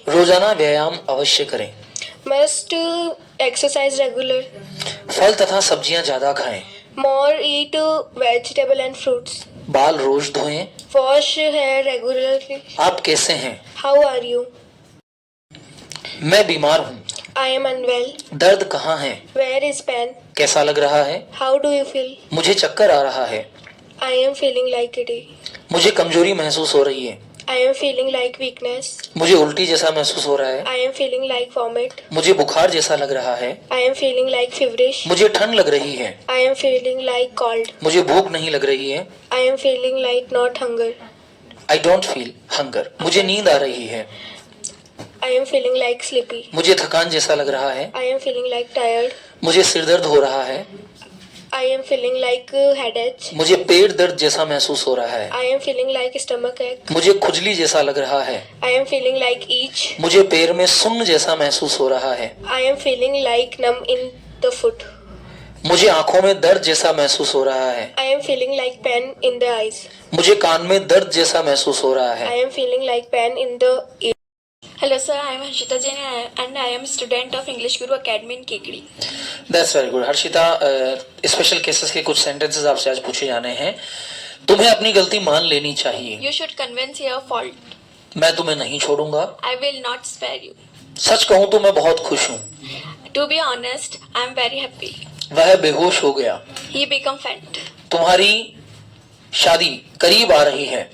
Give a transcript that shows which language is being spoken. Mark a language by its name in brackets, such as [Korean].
[Hindi] रोजाना व्यायाम अवश्य करें. [English] Must exercise regular. [Hindi] फल तथा सब्जियां ज्यादा खाएं. [English] More eat vegetable and fruits. [Hindi] बाल रोज धोएं. [English] Wash hair regularly. [Hindi] आप कैसे हैं? [English] How are you? [Hindi] मैं बीमार हूँ. [English] I am unwell. [Hindi] दर्द कहाँ है? [English] Where is pain? [Hindi] कैसा लग रहा है? [English] How do you feel? [Hindi] मुझे चक्कर आ रहा है. [English] I am feeling like giddy. [Hindi] मुझे कमजोरी महसूस हो रही है. [English] I am feeling like weakness. [Hindi] मुझे उल्टी जैसा महसूस हो रहा है. [English] I am feeling like vomit. [Hindi] मुझे बुखार जैसा लग रहा है. [English] I am feeling like feverish. [Hindi] मुझे ठंड लग रही है. [English] I am feeling like cold. [Hindi] मुझे भूख नहीं लग रही है. [English] I am feeling like not hunger. I don't feel hunger. [Hindi] मुझे नींद आ रही है. [English] I am feeling like sleepy. [Hindi] मुझे थकान जैसा लग रहा है. [English] I am feeling like tired. [Hindi] मुझे सिर दर्द हो रहा है. [English] I am feeling like headache. [Hindi] मुझे पेट दर्द जैसा महसूस हो रहा है. [English] I am feeling like stomach ache. [Hindi] मुझे खुजली जैसा लग रहा है. [English] I am feeling like itch. [Hindi] मुझे पैर में सुन्न जैसा महसूस हो रहा है. [English] I am feeling like numb in the foot. [Hindi] मुझे आंखों में दर्द जैसा महसूस हो रहा है. [English] I am feeling like pain in the eyes. [Hindi] मुझे कान में दर्द जैसा महसूस हो रहा है. [English] I am feeling like pain in the ear. Hello sir, I am Harshita Jain and I am a student of English Guru Academy in Kekri. That's very good. [Hindi] Harshita, special cases के कुछ सेंटेंसेस आपसे आज पूछे जाने हैं. तुम्हें अपनी गलती मान लेनी चाहिए. [English] You should convince your fault. [Hindi] मैं तुम्हें नहीं छोड़ूंगा. [English] I will not spare you. [Hindi] सच कहूँ तो मैं बहुत खुश हूँ. [English] To be honest, I am very happy. [Hindi] वह बेहोश हो गया. [English] He became faint. [Hindi] तुम्हारी शादी करीब आ रही है.